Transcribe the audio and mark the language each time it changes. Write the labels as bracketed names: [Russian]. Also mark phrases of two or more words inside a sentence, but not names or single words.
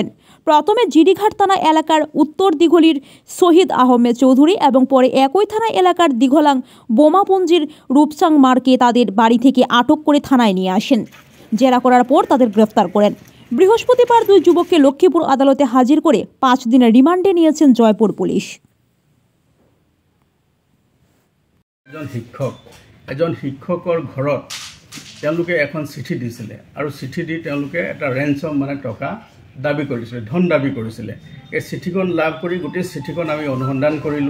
[Bangla] প্রথমে জিরিঘাট থানা এলাকার উত্তর দিঘলির শহীদ আহমেদ চৌধুরী এবং পরে একই থানা এলাকার দিঘলাং বোমাপুঞ্জির রূপসাং মার্কে তাদের বাড়ি থেকে আটক করে থানায় নিয়ে আসেন। জেরা করার পর তাদের গ্রেফতার করেন। বৃহস্পতিবার দুই যুবককে লক্ষ্মীপুর আদালতে হাজির করে 5 দিনের রিমান্ডে নিয়েছেন জয়পুর পুলিশ। [Assamese] এজন শিক্ষকৰ ঘৰত তেওঁলোকে এখন চিঠি দিছিলে আৰু চিঠি দি তেওঁলোকে এটা ৰেঞ্চম মানে টকা দাবী কৰিছিলে, ধন দাবী কৰিছিলে। এই চিঠিখন লাভ কৰি গোটেই চিঠিখন আমি অনুসন্ধান কৰিলোঁ।